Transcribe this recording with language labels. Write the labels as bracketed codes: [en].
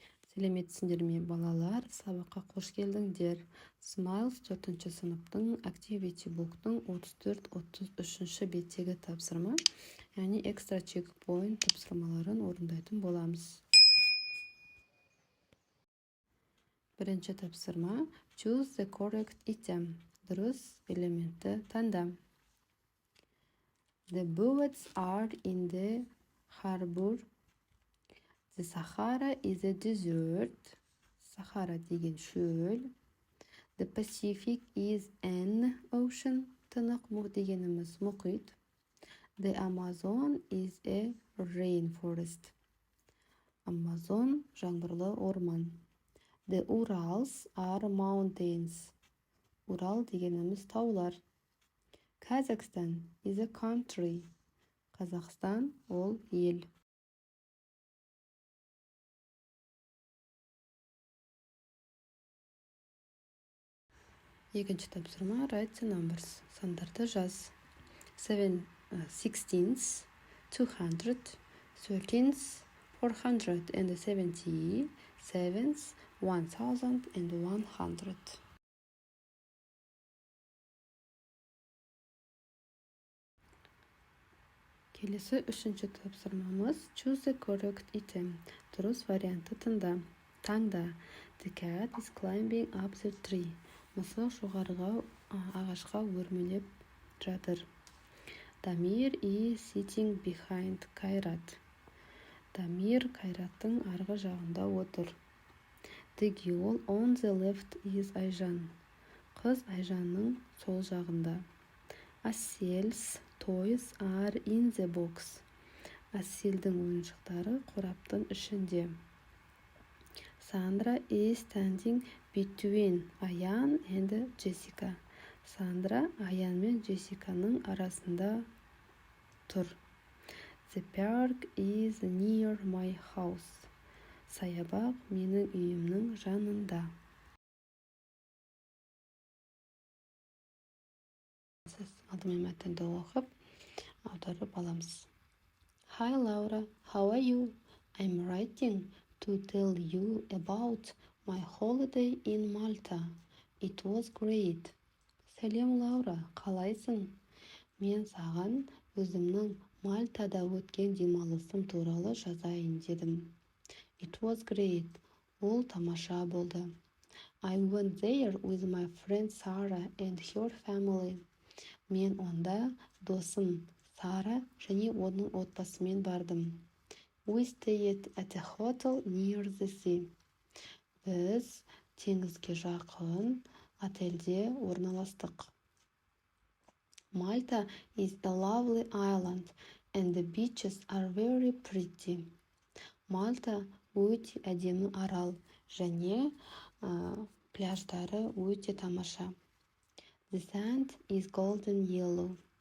[kk] Сәлеметсіңдер ме балалар, сабаққа қош келдіңдер. Smiles 4-ші сыныптың Activity Book'тың 34-33 беттегі тапсырма, яғни [en] Extra Checkpoint [kk] тапсырмаларын орындайтын боламыз. Бірінші тапсырма [en] Choose the correct item. [kk] Дұрыс элементті таңда. [en] The boats are in the harbor. The Sahara is a desert. [kk] Sahara деген шөл. [en] The Pacific is an ocean. [kk] Тынық дегеніміз мұхит. [en] The Amazon is a rainforest. [kk] Amazon жаңбырлы орман. [en] The Urals are mountains. [kk] Урал дегеніміз таулар. [en] Kazakhstan is a country. [kk] Қазақстан ол ел. Екінші тапсырма [en] Write the numbers. [kk] Сандарды жаз. 16, 200, 13, 470, 7, 1100. Келесі үшінші тапсырмамыз [en] Choose the correct item. [kk] Дұрыс варианты таңда. [en] The cat is climbing up the tree. [kk] Мысық жоғарыға ағашқа өрмелеп жатыр. [en] Дамир is sitting behind Кайрат. [kk] Дамир Кайраттың арғы жағында отыр. [en] The girl on the left is Айжан. [kk] Қыз Айжанның сол жағында. [en] Assel's toys are in the box. [kk] Асселдің ойыншықтары қораптың ішінде. [en] Sandra is standing between Аян and Jessica. [kk] Сандра Аян мен Джессиканың арасында тұр. [en] The park is near my house. Саябақ менің үйімнің жанында. [kk] Сіз алдымен мәтінді оқып, аударып аламыз. [en] Hi Laura, how are you? I'm writing to tell you about my holiday in Malta. It was great. [kk] Сәлем Лаура, қалайсың? Мен саған өзімнің Мальтада өткен демалысым туралы жазайын дедім. [en] It was great. [kk] Ол тамаша болды. [en] I went there with my friend Sarah and her family. [kk] Мен онда досым Сара және оның отбасымен бардым. [en] We stayed at a hotel near the sea. [kk] Біз теңізге жақын отельде орналастық. [en] Malta is a lovely island and the beaches are very pretty. [kk] Мальта өте әдемі арал және пляждары өте тамаша. [en] The sand is golden yellow.